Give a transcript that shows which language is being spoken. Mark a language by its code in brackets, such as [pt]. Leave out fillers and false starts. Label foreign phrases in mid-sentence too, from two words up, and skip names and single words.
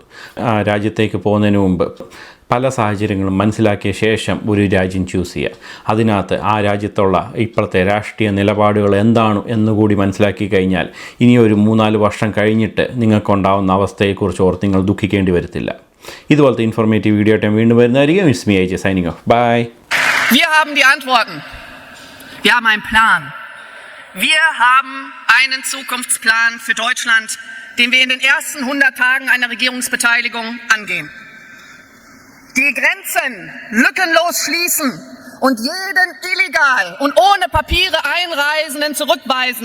[ml] രാജ്യത്തേക്ക് പോകുന്നതിന് മുമ്പ് പല സാഹചര്യങ്ങളും മനസ്സിലാക്കിയ ശേഷം ഒരു രാജ്യം ചൂസ് ചെയ്യുക. അതിനകത്ത് ആ രാജ്യത്തുള്ള ഇപ്പോഴത്തെ രാഷ്ട്രീയ നിലപാടുകൾ എന്താണ് എന്നുകൂടി മനസ്സിലാക്കി കഴിഞ്ഞാൽ ഇനി ഒരു 3-4 വർഷം കഴിഞ്ഞിട്ട് നിങ്ങൾക്കുണ്ടാവുന്ന അവസ്ഥയെക്കുറിച്ച് ഓർത്ത് നിങ്ങൾ ദുഃഖിക്കേണ്ടി വരത്തില്ല. ഇതുപോലത്തെ [en] informative video [ml] ആയിട്ട് വീണ്ടും വരുന്നതായിരിക്കും. [en] It's me AJ signing off. Bye. [de] Wir haben die Antworten. Wir haben einen Plan. Wir haben einen Zukunftsplan für Deutschland, den wir in den ersten 100 Tagen einer Regierungsbeteiligung angehen. Die Grenzen lückenlos schließen und jeden illegal und ohne Papiere Einreisenden zurückweisen.